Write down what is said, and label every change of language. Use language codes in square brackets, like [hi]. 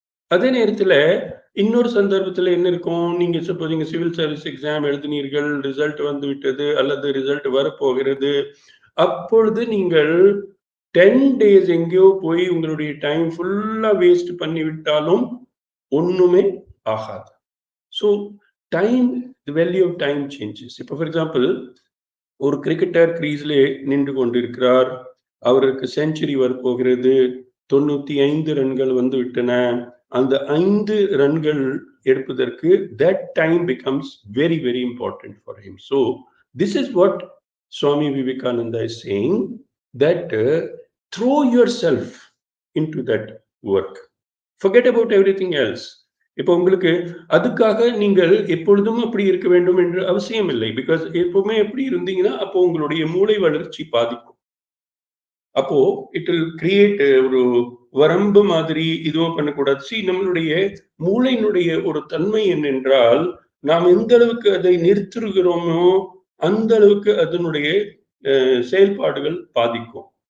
[ta] அதே நேரத்துல இன்னொரு சந்தர்ப்பத்துல என்ன இருக்கும், நீங்க சப்போஸ் நீங்க சிவில் சர்வீஸ் எக்ஸாம் எழுதினீர்கள், ரிசல்ட் வந்து விட்டது அல்லது ரிசல்ட் வரப்போகிறது, அப்பொழுது நீங்கள் 10 days எங்கேயோ போய் உங்களுடைய டைம் ஃபுல்லா வேஸ்ட் பண்ணி விட்டாலும் ஒண்ணுமே ஆகாது. So time [en] the value of time changes. [ta] இப்போ for example, ஒரு கிரிக்கெட்டர் கிரீஸ்லே நின்று கொண்டிருக்கிறார், அவருக்கு செஞ்சுரி வரப்போகிறது, 95 ரன்கள் வந்து விட்டன. அந்த 5 ரன்கள் எடுப்பதற்கு [en] that time becomes very very important for him. So this is what Swami Vivekananda is saying, that throw yourself into that work, forget about everything else. [ta] இப்போ உங்களுக்கு அதுக்காக நீங்கள் எப்பொழுதும் அப்படி இருக்க வேண்டும் என்று அவசியம் இல்லை. பிகாஸ் எப்பவுமே எப்படி இருந்தீங்கன்னா அப்போ உங்களுடைய மூளை வளர்ச்சி பாதிக்கும். அப்போ இட் வில் கிரியேட் ஒரு வரம்பு மாதிரி இதுவும் பண்ணக்கூடாது. சி, நம்மளுடைய மூளையினுடைய ஒரு தன்மை என்னென்றால், நாம் எந்த அளவுக்கு அதை நிறுத்துகிறோமோ அந்த அளவுக்கு அதனுடைய செயல்பாடுகள் பாதிக்கும்.